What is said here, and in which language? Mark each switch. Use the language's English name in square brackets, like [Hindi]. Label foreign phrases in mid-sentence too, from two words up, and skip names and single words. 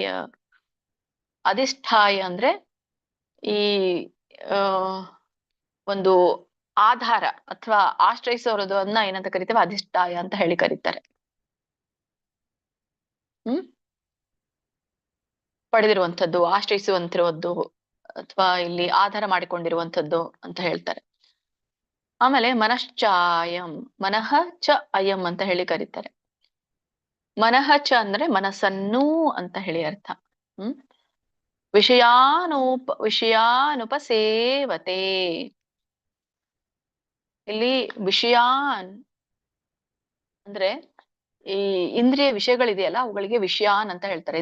[Kannada] ಅಧಿಷ್ಠಾಯ ಅಂದ್ರೆ ಈ ಒಂದು ಆಧಾರ ಅಥವಾ ಆಶ್ರಯಿಸೋದು ಅದನ್ನ ಏನಂತ ಕರಿತೇವೆ? ಅಧಿಷ್ಠಾಯ ಅಂತ ಹೇಳಿ ಕರೀತಾರೆ. ಪಡೆದಿರುವಂಥದ್ದು, ಆಶ್ರಯಿಸುವಂತಿರುವುದು ಅಥವಾ ಇಲ್ಲಿ ಆಧಾರ ಮಾಡಿಕೊಂಡಿರುವಂಥದ್ದು ಅಂತ ಹೇಳ್ತಾರೆ. ಆಮೇಲೆ ಮನಶ್ಚಾಯಂ. [Sanskrit] ಮನಃ ಚ ಅಯಂ [Kannada] ಅಂತ ಹೇಳಿ ಕರೀತಾರೆ. [Sanskrit] ಮನಃ ಚ [Kannada] ಅಂದ್ರೆ ಮನಸ್ಸನ್ನು ಅಂತ ಹೇಳಿ ಅರ್ಥ. ವಿಷಯಾನುಪಸೇವತೆ. ಇಲ್ಲಿ ವಿಷಯಾನ್ ಅಂದ್ರೆ ಈ ಇಂದ್ರಿಯ ವಿಷಯಗಳಿದೆಯಲ್ಲ ಅವುಗಳಿಗೆ ವಿಷಯಾನ್ ಅಂತ ಹೇಳ್ತಾರೆ.